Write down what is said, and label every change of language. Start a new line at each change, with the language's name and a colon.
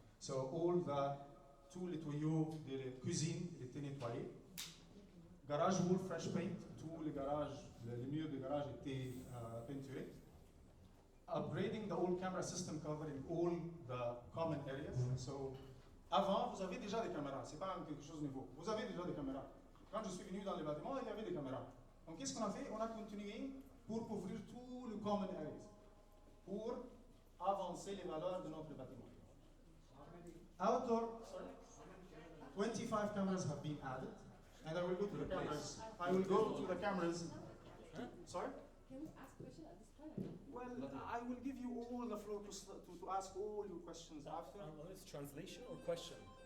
English: So all
French: tous les tuyaux de la cuisine étaient nettoyés.
English: Garage wall fresh paint,
French: tous les garages, les murs de garage étaient peinturés.
English: Upgrading the old camera system covering all the common areas.
French: So, avant, vous avez déjà des caméras, c'est pas quelque chose de nouveau. Vous avez déjà des caméras. Quand je suis venu dans les bâtiments, il y avait des caméras. Donc, qu'est-ce qu'on a fait? On a continué pour couvrir tous les common areas, pour avancer les valeurs de notre bâtiment.
English: Outdoor, sorry, 25 cameras have been added, and I will go to the cameras. I will go to the cameras. Sorry? Can we ask questions at this time? Well, I will give you all the floor to ask all your questions after. It's translation or question?